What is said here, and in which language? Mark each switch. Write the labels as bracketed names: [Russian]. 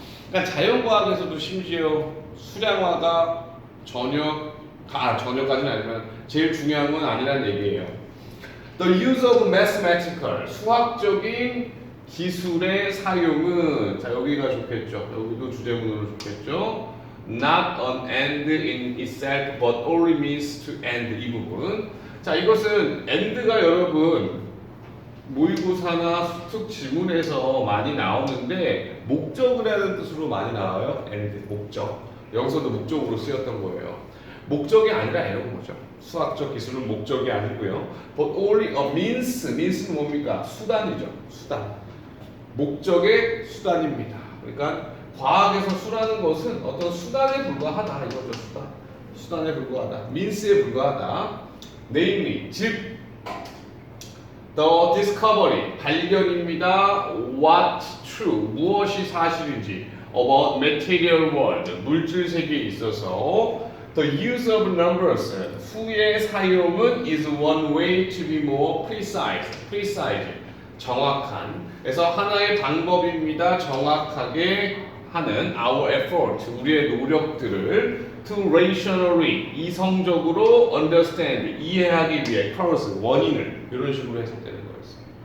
[Korean] 그러니까 자연과학에서도 심지어 수량화가 전혀까지는 아니지만 제일 중요한 건 아니라는 얘기예요. [English] The use of mathematical, [Korean] 수학적인 기술의 사용은, 자 여기가 좋겠죠. 여기도 주제문으로 좋겠죠. [English] Not an end in itself, but only means to end. [Korean] 이 부분. 자 이것은 end가 여러분 모의고사나 수특 지문에서 많이 나오는데 목적이라는 뜻으로 많이 나와요. end, 목적. 여기서도 목적으로 쓰였던 거예요. 목적이 아니라 이런 거죠. 수학적 기술은 목적이 아니고요. [English] But only a means는 [Korean] 뭡니까? 수단이죠. 수단. 목적의 수단입니다. 그러니까 과학에서 수라는 것은 어떤 수단에 불과하다 이거죠. 수단에 불과하다. means에 불과하다. [English] Namely, [Korean] 즉 [English] the discovery, [Korean] 발견입니다. [English] What true, [Korean] 무엇이 사실인지 [English] about material world, [Korean] 물질 세계에 있어서 [English] the use of numbers, [Korean] 수의 사용은 [English] is one way to be more precise, [Korean] 정확한. 그래서 하나의 방법입니다. 정확하게 하는 [English] our effort, [Korean] 우리의 노력들을 [English] to rationally, [Korean] 이성적으로 understand, 이해하기 위해 cause, 원인을 이런 식으로 해석되는 거였어요.